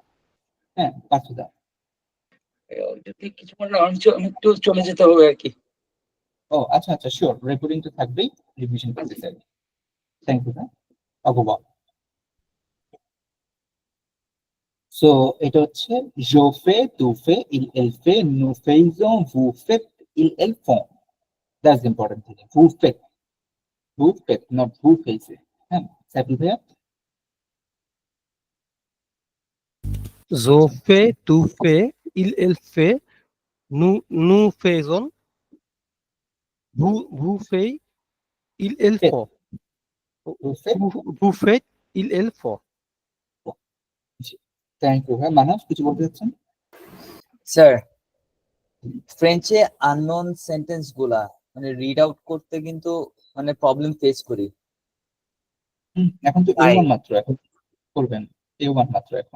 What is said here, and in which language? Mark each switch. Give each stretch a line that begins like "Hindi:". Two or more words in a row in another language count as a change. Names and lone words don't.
Bangla: হ্যাঁ পার্থদা। যদি কিছু মনে না, আমি একটু চলে যেতে হবে আর কি। ও আচ্ছা আচ্ছা, শিওর, রেকর্ডিং তো থাকবেই, রিভিশন করতে চাই।
English: thank you
Bangla: হ্যাঁ অগবা। সো এটা হচ্ছে
French: je fais, tu fais, il elle fait, nous faisons, vous faites, ils elles font.
English: That's the important thing.
French: Vous faites. vous faites, not vous faites.
Bangla: হ্যাঁ, সাইফুল ভাইয়া?
French: Je fais, tu fais, il fait, nous faisons, vous faites, il Faites. faut. Vous faites? Vous faites, il faut.
English: thank you
Bangla: ভাই। মানস কিছু বলতে চাচ্ছেন? স্যার, ফ্রেঞ্চে
English: unknown sentence
Bangla: গুলা মানে
English: read out
Bangla: করতে কিন্তু মানে
English: problem face
Bangla: করি। এখন তো তাই। A1 মাত্র, এখন করবেন A1 মাত্র এখন।